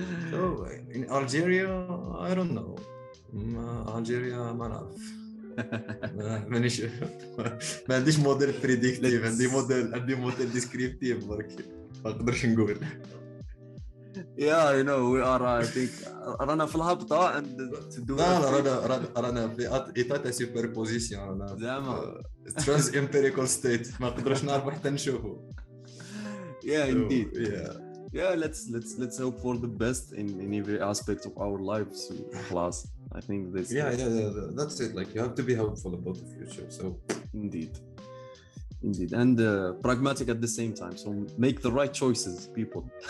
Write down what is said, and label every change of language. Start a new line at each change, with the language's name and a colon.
English: So in Algeria, I don't know.
Arabic: Algeria ما نعرف. مانيش ما عنديش
English: model predictive,
Arabic: عندي
English: model descriptive
Arabic: برك ما نقدرش نقول.
English: Yeah, you know, we are, I think,
Arabic: رانا في الهبطة
English: and to do
Arabic: رانا في
French: إيطاتا سوبربوزيسيون،
Arabic: رانا زعما
English: trans empirical state
Arabic: ما نقدرش نعرف حتى نشوفه.
English: Yeah, indeed. Yeah, let's hope for the best in every aspect of our lives. Class, I think this. Yeah, that's it. Like you have to be hopeful about the future. So indeed, and pragmatic at the same time. So make the right choices, people.